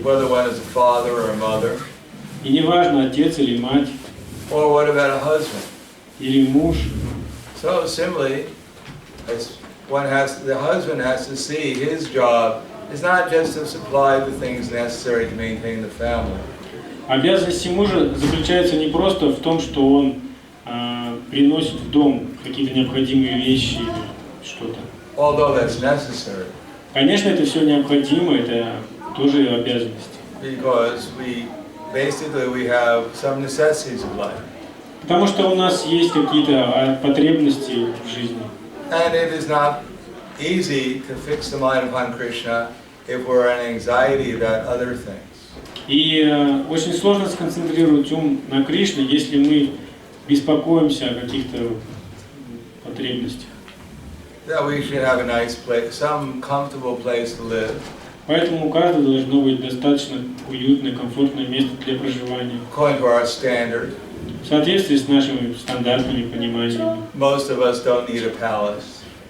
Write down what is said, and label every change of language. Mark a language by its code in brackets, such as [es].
[en] Whether one is a father or a mother. [ru] И не важно, отец или мать. [en] Or what about a husband? [ru] Или муж. [en] So similarly, the husband has to see his job is not just to supply the things necessary to maintain the family. [ru] Обязанности мужа заключаются не просто в том, что он приносит в дом какие-то необходимые вещи или что-то. [en] Although that's necessary. [ru] Конечно, это все необходимо, это тоже обязанности. [en] because we have some necessities of life. [ru] Потому что у нас есть какие-то потребности в жизни. [en] And it is not easy to fix the mind upon Krishna if we're in anxiety about other things. [ru] И очень сложно сконцентрировать ум на Кришне, если мы беспокоимся о каких-то потребностях. [en] That we should have a nice place, some comfortable place to live. [ru] Поэтому у каждого должно быть достаточно уютное, комфортное место для проживания. [en] According to our standard. [ru] В соответствии с нашими стандартами, пониманиями. [en] Most of us don't need a palace.